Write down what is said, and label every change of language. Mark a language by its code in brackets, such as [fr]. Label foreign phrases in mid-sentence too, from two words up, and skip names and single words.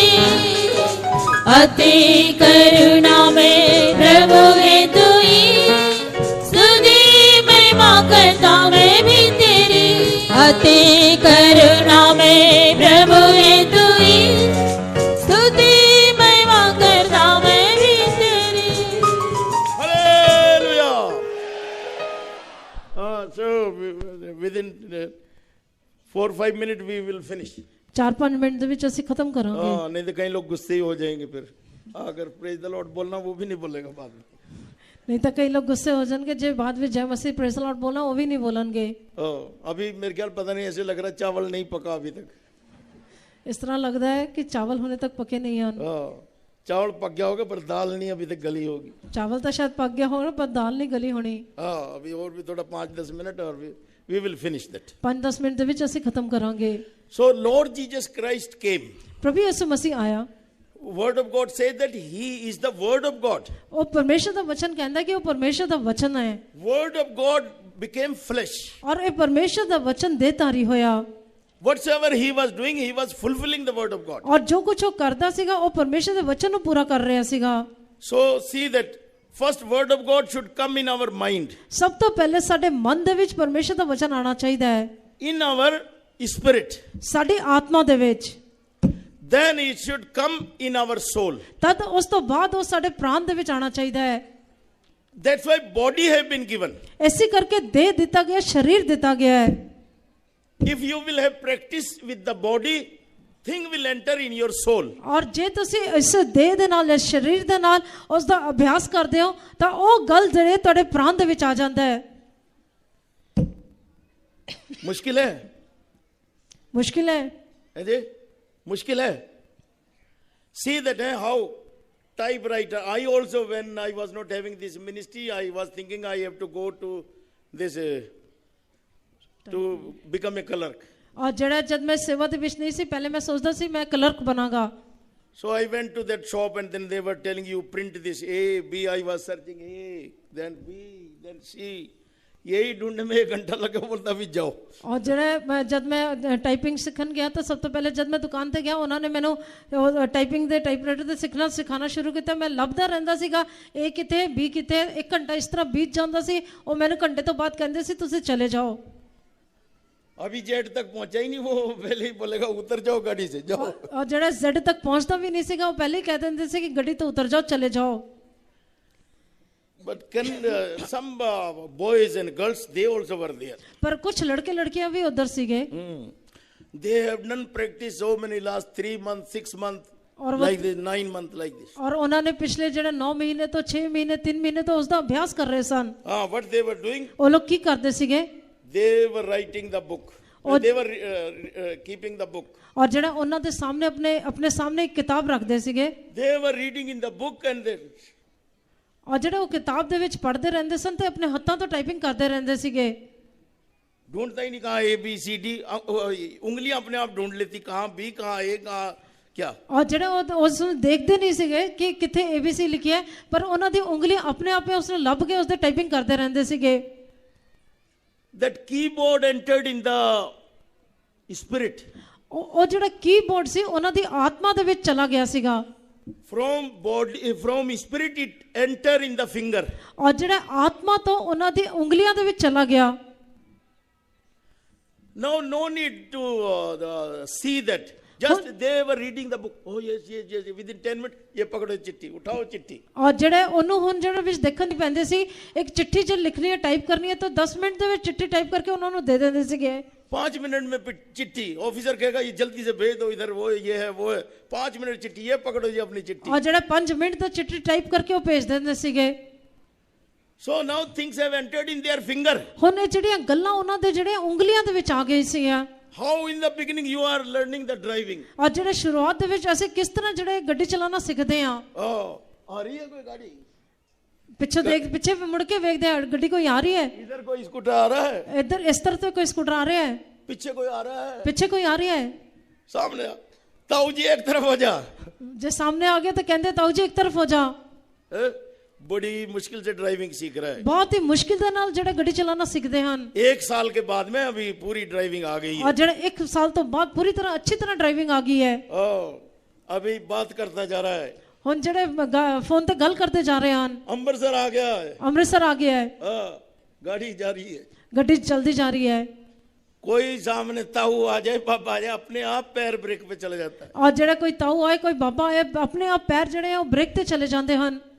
[hi] अति करुणा में प्रभु है तू ही, स्तुति महिमा करता मैं भी तेरी। अति करुणा में प्रभु है तू ही, स्तुति महिमा करता मैं भी तेरी। [en] Hallelujah. So within 4-5 minutes we will finish. [pa] 4-5 मिनट ਦੇ ਵਿੱਚ ਅਸੀਂ ਖਤਮ ਕਰਾਂਗੇ। [hi] नहीं तो कई लोग गुस्से ही हो जाएंगे फिर, अगर [en] praise the Lord [hi] बोलना वो भी नहीं बोलेगा बाद में। नहीं तो कई लोग गुस्से हो जाएंगे, जे बाद में जय मसीह [en] praise the Lord [hi] बोलना वो भी नहीं बोलेंगे। अभी मेरे ख्याल पता नहीं, ऐसे लग रहा है चावल नहीं पका अभी तक। इस तरह लगता है कि चावल होने तक पके नहीं हैं। चावल पक गया होगा पर दाल नहीं अभी तक गली होगी। चावल तो शायद पक गया होगा पर दाल नहीं गली होनी। अभी और भी थोड़ा 5-10 मिनट और [en] we will finish that. [pa] 5-10 मिनट ਦੇ ਵਿੱਚ ਅਸੀਂ ਖਤਮ ਕਰਾਂਗੇ। [en] So Lord Jesus Christ came. [hi] प्रभु यीशु मसीह आया। [en] Word of God says that He is the Word of God. [pa] ਉਹ ਪਰਮੇਸ਼ਰ ਦਾ ਵਚਨ ਕਹਿੰਦਾ ਕਿ ਉਹ ਪਰਮੇਸ਼ਰ ਦਾ ਵਚਨ ਹੈ। [en] Word of God became flesh. [pa] ਔਰ ਇਹ ਪਰਮੇਸ਼ਰ ਦਾ ਵਚਨ ਦੇਹਧਾਰੀ ਹੋਇਆ। [en] Whatsoever He was doing, He was fulfilling the Word of God. [pa] ਔਰ ਜੋ ਕੁਝ ਉਹ ਕਰਦਾ ਸੀਗਾ ਉਹ ਪਰਮੇਸ਼ਰ ਦੇ ਵਚਨ ਨੂੰ ਪੂਰਾ ਕਰ ਰਿਹਾ ਸੀਗਾ। [en] So see that first Word of God should come in our mind. [pa] ਸਭ ਤੋਂ ਪਹਿਲੇ ਸਾਡੇ ਮਨ ਦੇ ਵਿੱਚ ਪਰਮੇਸ਼ਰ ਦਾ ਵਚਨ ਆਣਾ ਚਾਹੀਦਾ ਹੈ। [en] In our spirit. [pa] ਸਾਡੀ ਆਤਮਾ ਦੇ ਵਿੱਚ। [en] Then it should come in our soul. [pa] ਤਦ ਉਸ ਤੋਂ ਬਾਅਦ ਉਹ ਸਾਡੇ ਪ੍ਰਾਣ ਦੇ ਵਿੱਚ ਆਣਾ ਚਾਹੀਦਾ ਹੈ। [en] That's why body have been given. [pa] ਇਸੇ ਕਰਕੇ ਦੇਹ ਦਿੱਤਾ ਗਿਆ, ਸਰੀਰ ਦਿੱਤਾ ਗਿਆ ਹੈ। [en] If you will have practice with the body, thing will enter in your soul. [pa] ਔਰ ਜੇ ਤੁਸੀਂ ਇਸ ਦੇਹ ਦੇ ਨਾਲ ਇਸ ਸਰੀਰ ਦੇ ਨਾਲ ਉਸ ਦਾ ਅਭਿਆਸ ਕਰਦੇ ਹੋ ਤਾਂ ਉਹ ਗੱਲ ਜਿਹੜੇ ਤੁਹਾਡੇ ਪ੍ਰਾਣ ਦੇ ਵਿੱਚ ਆ ਜਾਂਦਾ ਹੈ। [hi] मुश्किल है [pa] ਮੁਸ਼ਕਿਲ ਹੈ [hi] जी, मुश्किल है। [en] See that how typewriter. I also, when I was not having this ministry, I was thinking I have to go to this to become a clerk. [pa] ਔਰ ਜਿਹੜਾ ਜਦ ਮੈਂ ਸੇਵਾ ਦੇ ਵਿੱਚ ਨਹੀਂ ਸੀ ਪਹਿਲੇ ਮੈਂ ਸੋਚਦਾ ਸੀ ਮੈਂ ਕਲਰਕ ਬਣਾਂਗਾ। [en] So I went to that shop and then they were telling you print this A, B. I was searching A, then B, then C. [hi] यही ढूंढने में 1 घंटा लगा, बोलता भी जाओ। [pa] ਔਰ ਜਬ ਮੈਂ ਟਾਈਪਿੰਗ ਸਿੱਖਣ ਗਿਆ ਤੋ ਸਬ ਤੋ ਪਹਿਲੇ ਜਬ ਮੈਂ ਦੁਕਾਨ ਤੇ ਗਿਆ ਉਨ੍ਹਾਂਨੇ ਮੈਨੂੰ ਟਾਈਪਿੰਗ ਦੇ ਟਾਈਪਰਾਈਟਰ ਤੇ ਸਿਖਾਣਾ ਸ਼ੁਰੂ ਕਿਆ। ਮੈਂ ਲੱਭਦਾ ਰਹਿੰਦਾ ਸੀਗਾ ਏ ਕਿਤੇ ਬੀ ਕਿਤੇ, 1 ਘੰਟਾ ਇਸ ਤਰ੍ਹਾਂ ਬੀਤ ਜਾਂਦਾ ਸੀ। ਔਰ ਮੈਂਨੇ ਘੰਟੇ ਤੋ ਬਾਅਦ ਕਹਿੰਦੇ ਸੀ ਤੁਸੀਂ ਚਲੇ ਜਾਓ। [hi] अभी जेड तक पहुंचा ही नहीं, वो पहले ही बोलेगा उतर जाओ गाड़ी से जाओ। [pa] ਔਰ ਜਿਹੜਾ ਜ਼ੈੱਡ ਤਕ ਪਹੁੰਚਤਾ ਭੀ ਨਹੀਂ ਸੀਗਾ ਵੋ ਪਹਿਲੇ ਹੀ ਕਹਿ ਦਿੰਦੇ ਸੀ ਕਿ ਗੱਡੀ ਤੋ ਉਤਰ ਜਾਓ, ਚਲੇ ਜਾਓ। [en] But some boys and girls, they also were there. [pa] ਪਰ ਕੁਝ ਲੜਕੇ ਲੜਕੀਆਂ ਭੀ ਉਧਰ ਸੀਗੇ। [en] They have done practice so many last 3 months, 6 months, और like this, 9 months like this. [pa] ਔਰ ਉਨ੍ਹਾਂਨੇ ਪਿਛਲੇ ਜਿਹੜਾ 9 ਮਹੀਨੇ ਤੋ 6 ਮਹੀਨੇ 3 ਮਹੀਨੇ ਤੋ ਉਸਕਾ ਅਭਿਆਸ ਕਰ ਰਹੇ ਸਨ। [en] What they were doing? [pa] ਵੋ ਲੋਗ ਕੀ ਕਰਤੇ ਸੀਗੇ? [en] They were writing the book. They were keeping the book. [pa] ਔਰ ਜਿਹੜਾ ਉਨ੍ਹਾਂਨੇ ਸਾਮ੍ਹਣੇ ਅਪਨੇ ਸਾਮ੍ਹਣੇ ਇਕ ਕਿਤਾਬ ਰੱਖਤੇ ਸੀਗੇ। [en] They were reading in the book and then. [pa] ਔਰ ਜਿਹੜਾ ਵੋ ਕਿਤਾਬ ਦੇ ਵਿੱਚ ਪੜ੍ਹਤੇ ਰਹਿੰਦੇ ਸਨ ਤੇ ਅਪਨੇ ਹੱਥਾਂ ਤੋ ਟਾਈਪਿੰਗ ਕਰਤੇ ਰਹਿੰਦੇ ਸੀਗੇ। [hi] ढूंढता ही नहीं कहाँ A B C D, उंगलियां अपने आप ढूंढ लेती कहाँ B कहाँ A कहाँ क्या। [pa] ਔਰ ਜਿਹੜਾ ਉਸਨੇ ਦੇਖਤੇ ਨਹੀਂ ਸੀਗੇ ਕਿ ਕਿੱਥੇ ABC ਲਿਖੀ ਹੈ, ਪਰ ਉਨ੍ਹਾਂ ਦੀ ਉਂਗਲੀਆਂ ਅਪਨੇ ਆਪ ਮੇਂ ਉਸਨੇ ਲੱਭ ਕੇ ਉਸਦੇ ਟਾਈਪਿੰਗ ਕਰਤੇ ਰਹਿੰਦੇ ਸੀਗੇ। [en] That keyboard entered in the spirit. [pa] ਉਹ ਜਿਹੜਾ ਕੀਬੋਰਡ ਸੀ ਉਹਨਾਂ ਦੀ ਆਤਮਾ ਦੇ ਵਿੱਚ ਚਲਾ ਗਿਆ ਸੀਗਾ। [en] From spirit it enter in the finger. [pa] और ਜਿਹੜਾ ਆਤਮਾ ਤੋਂ ਉਹਨਾਂ ਦੀ ਉਂਗਲੀਆਂ ਦੇ ਵਿੱਚ ਚਲਾ ਗਿਆ। [en] No need to see that. Just they were reading the book. Oh yes. Within 10 minutes, [hi] ये पकड़ो चिट्ठी, उठाओ चिट्ठी। [pa] और ਜਿਹੜੇ ਉਹਨੂੰ ਹੁਣ ਜਿਹੜਾ ਵਿੱਚ ਦੇਖਣ ਦੀ ਪੈਂਦੇ ਸੀ ਇੱਕ ਚਿੱਠੀ ਜੇ ਲਿਖਣੀ ਹੈ ਟਾਈਪ ਕਰਨੀ ਹੈ ਤਾਂ 10 ਮਿੰਟ ਦੇ ਵਿੱਚ ਚਿੱਠੀ ਟਾਈਪ ਕਰਕੇ ਉਹਨਾਂ ਨੂੰ ਦੇ ਦਿੰਦੇ ਸੀਗੇ। [hi] 5 मिनट में चिट्ठी, ऑफिसर कहेगा ये जल्दी से भेज दो इधर, वो ये है वो है, 5 मिनट चिट्ठी, ये पकड़ो जी अपनी चिट्ठी। [pa] और ਜਿਹੜਾ 5 ਮਿੰਟ ਤੋਂ ਚਿੱਠੀ ਟਾਈਪ ਕਰਕੇ ਉਹ ਭੇਜ ਦਿੰਦੇ ਸੀਗੇ। [en] So now things have entered in their finger. [pa] ਹੁਣ ਇਹ ਜਿਹੜੀਆਂ ਗੱਲਾਂ ਉਹਨਾਂ ਦੇ ਜਿਹੜੇ ਉਂਗਲੀਆਂ ਦੇ ਵਿੱਚ ਆ ਗਈ ਸੀਆਂ। [en] How in the beginning you are learning the driving? [pa] और ਜਿਹੜੇ ਸ਼ੁਰੂਆਤ ਦੇ ਵਿੱਚ ਅਸੀਂ ਕਿਸ ਤਰ੍ਹਾਂ ਜਿਹੜੇ ਗੱਡੀ ਚਲਾਉਣਾ ਸਿੱਖਦੇ ਆ। [hi] आ रही है कोई गाड़ी? [pa] ਪਿੱਛੇ ਮੁੜ ਕੇ ਵੇਖਦੇ ਆ ਗੱਡੀ ਕੋਈ ਆ ਰਹੀ ਹੈ। [hi] इधर कोई स्कूटर आ रहा है? [pa] ਇੱਧਰ ਇਸ ਤਰ੍ਹਾਂ ਤੋਂ ਕੋਈ ਸਕੂਟਰ ਆ ਰਿਹਾ ਹੈ। [hi] पीछे कोई आ रहा है? [pa] ਪਿੱਛੇ ਕੋਈ ਆ ਰਿਹਾ ਹੈ। [hi] सामने ताऊ जी एक तरफ हो जा। [pa] ਜੇ ਸਾਹਮਣੇ ਆ ਗਿਆ ਤਾਂ ਕਹਿੰਦੇ [hi] ਤਾऊ जी एक तरफ हो जा। बड़ी मुश्किल से ड्राइविंग सीख रहा है। बहुत ही मुश्किल [pa] ਦੇ ਨਾਲ ਜਿਹੜੇ ਗੱਡੀ ਚਲਾਉਣਾ ਸਿੱਖਦੇ ਹਨ। [hi] 1 साल के बाद में अभी पूरी ड्राइविंग आ गई है। [pa] और ਜਿਹੜੇ 1 साल ਤੋਂ ਬਾਅਦ ਪੂਰੀ ਤਰ੍ਹਾਂ ਅੱਛੀ ਤਰ੍ਹਾਂ ਡਰਾਈਵਿੰਗ ਆ ਗਈ ਹੈ। [hi] अभी बात करता जा रहा है। [pa] ਹੁਣ ਜਿਹੜੇ ਫੋਨ ਤੇ ਗੱਲ ਕਰਦੇ ਜਾ ਰਹੇ ਹਨ। [hi] अमृतसर आ गया है। [pa] ਅੰਮ੍ਰਿਤਸਰ ਆ ਗਿਆ ਹੈ। [hi] गाड़ी जा रही है। [pa] ਗੱਡੀ ਚਲਦੀ ਜਾ ਰਹੀ ਹੈ। [hi] कोई सामने ताऊ आ जाए, पापा आ जाए, अपने आप पैर ब्रेक पे चले जाता है। [pa] और ਜਿਹੜਾ ਕੋਈ ਤਾऊ ਆਏ ਕੋਈ ਬਾਬਾ ਆਏ ਆਪਣੇ ਆਪ ਪੈਰ ਜਿਹੜੇ ਆ ਉਹ ਬ੍ਰੇਕ ਤੇ ਚਲੇ ਜਾਂਦੇ ਹਨ।